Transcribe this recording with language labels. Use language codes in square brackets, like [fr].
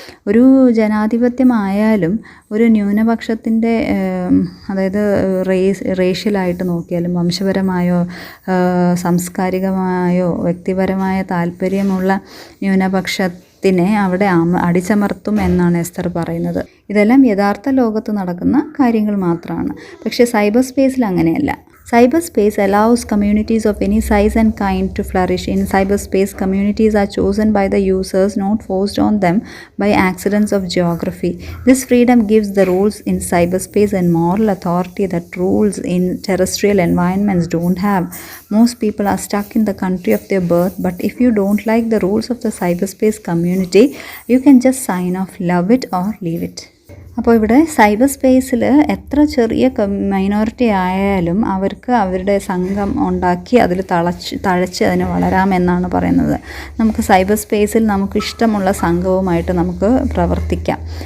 [ml] ഒരു ജനാധിപത്യമായാലും ഒരു ന്യൂനപക്ഷത്തിൻ്റെ, അതായത് റേഷ്യലായിട്ട് നോക്കിയാലും വംശപരമായോ സാംസ്കാരികമായോ വ്യക്തിപരമായ താല്പര്യമുള്ള ന്യൂനപക്ഷത്തിനെ അവിടെ അടിച്ചമർത്തും എന്നാണ് എസ്തർ പറയുന്നത്. ഇതെല്ലാം യഥാർത്ഥ ലോകത്ത് നടക്കുന്ന കാര്യങ്ങൾ മാത്രമാണ്. പക്ഷേ സൈബർ സ്പേസിൽ അങ്ങനെയല്ല. [en] Cyberspace allows communities of any size and kind to flourish. In cyberspace, communities are chosen by the users, not forced on them by accidents of geography. This freedom gives the rules in cyberspace and moral authority that rules in terrestrial environments don't have. Most people are stuck in the country of their birth, but if you don't like the rules of the cyberspace community, you can just sign off, love it or leave it. [ml] അപ്പോൾ ഇവിടെ cyber സ്പേസിൽ എത്ര ചെറിയ minority ആയാലും അവർക്ക് അവരുടെ സംഘം ഉണ്ടാക്കി അതിൽ തഴച്ച് അതിന് വളരാമെന്നാണ് പറയുന്നത്. നമുക്ക് സൈബർ സ്പേസിൽ നമുക്ക് ഇഷ്ടമുള്ള സംഘവുമായിട്ട് നമുക്ക് പ്രവർത്തിക്കാം.